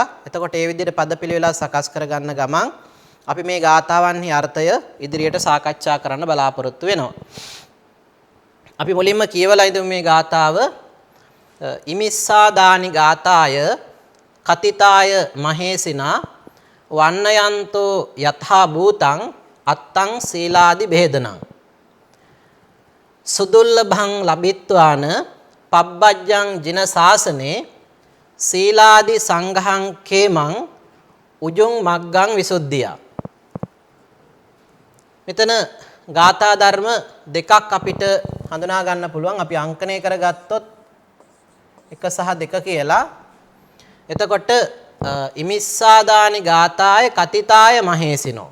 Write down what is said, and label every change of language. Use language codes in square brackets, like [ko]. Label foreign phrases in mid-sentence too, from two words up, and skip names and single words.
[si] එතකොට ඒ විදිහට පද පිළිවෙල සකස් කරගන්න ගමන් අපි මේ ගාථාවන්හි අර්ථය ඉදිරියට සාකච්ඡා කරන්න බලාපොරොත්තු වෙනවා. අපි මුලින්ම කියවලා ඉදමු මේ ගාථාව. [pi] ඉමිස්සාදානි ගාථාය කතිතාය මහේසිනා වන්නයන්තෝ යථා භූතං අත්තං සීලාදි බෙහෙදනං සුදුල්ලභං ලබිත්වාන පබ්බජ්ජං ජින ශාසනේ සීලාදි සංඝං කේමං උජුං මග්ගං විසුද්ධිය. [si] මෙතන ගාථා ධර්ම දෙකක් අපිට හඳුනා ගන්න පුළුවන්. අපි අංකණය කරගත්තොත් 1 සහ 2 කියලා. [pi] එතකොට ඉමිස්සාදානි ගාථාය කතිතාය මහේසිනෝ.